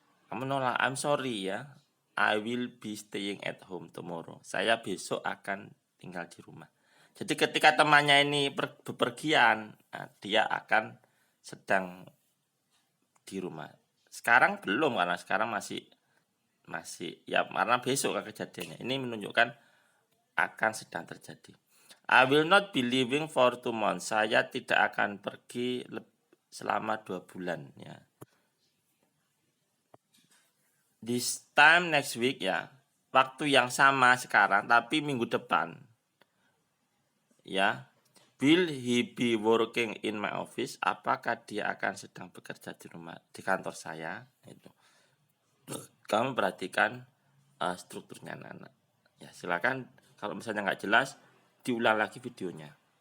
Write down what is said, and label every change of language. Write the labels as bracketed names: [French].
[Indonesian] Kamu nolak, [English] I'm sorry ya, I will be staying at home tomorrow. [Indonesian] Saya besok akan tinggal di rumah. Jadi ketika temannya ini bepergian, nah, dia akan sedang di rumah. Sekarang belum karena sekarang masih ya karena besok kan kejadiannya. Ini menunjukkan akan sedang terjadi. [English] I will not be leaving for 2 months. [Indonesian] Saya tidak akan pergi selama 2 bulan ya. [English] This time next week [Indonesian] ya. Waktu yang sama sekarang tapi minggu depan. Ya. [English] Will he be working in my office? [Indonesian] Apakah dia akan sedang bekerja di rumah di kantor saya? Itu. Kamu perhatikan strukturnya anak-anak. Ya, silakan kalau misalnya nggak jelas diulang lagi videonya.